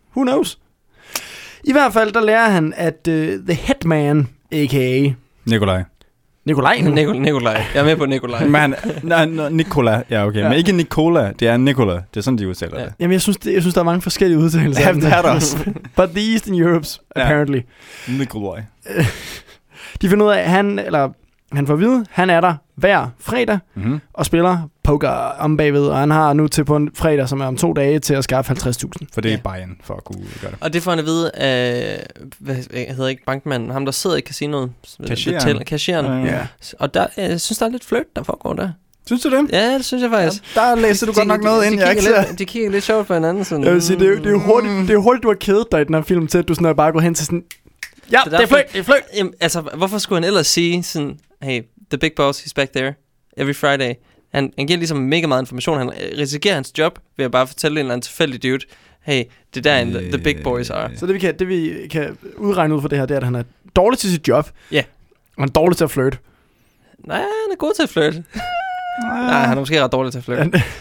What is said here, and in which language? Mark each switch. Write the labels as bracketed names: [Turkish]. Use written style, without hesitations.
[English] Who knows? [Danish] I hvert fald, der lærer han, at [English] the Hitman, a.k.a. [Danish] Nikolaj. Jeg er med på Nikolaj. Nikola. Ja, okay. Ja. Men ikke Nikola. Det er Nikola. Det er sådan, de udtaler det. Jamen, jeg synes, der er mange forskellige udtalelser. Ja, det er der også. [English] But the East in Europe, apparently. [Danish] Ja. Nikolaj. De finder ud af, han får at vide, han er der hver fredag og spiller poker om bagved. Og han har nu til på en fredag, som er om 2 dage, til at skaffe 50.000. For det er buy-in for at kunne gøre det. Og det får han at vide af, bankmanden, ham der sidder i casinoet. Cashieren. Og der, jeg synes, der er lidt fløjt, der foregår der. Synes du det? Ja, det synes jeg faktisk. Ja, der læser du godt nok noget ind, jeg ikke ser. De kigger lidt sjovt på hinanden. Sådan, jeg vil sige, det er hurtigt, du har kædet dig i den her film til, at du sådan bare går hen til sådan... Ja, det er fløjt! Altså, hvorfor skulle han ellers sige sådan... [English] Hey, the big boss, he's back there every Friday. [Danish] Han giver ligesom mega meget information. Han risikerer hans job ved at bare fortælle en eller anden tilfældig dude, hey, det der er [English] the big boys are. [Danish] Så det vi kan udregne ud for det her, det er, at han er dårlig til sit job. Ja. Og han er dårlig til at flirte. Nej, han er god til at flirte. Nej, han er måske ret dårlig til at flirte.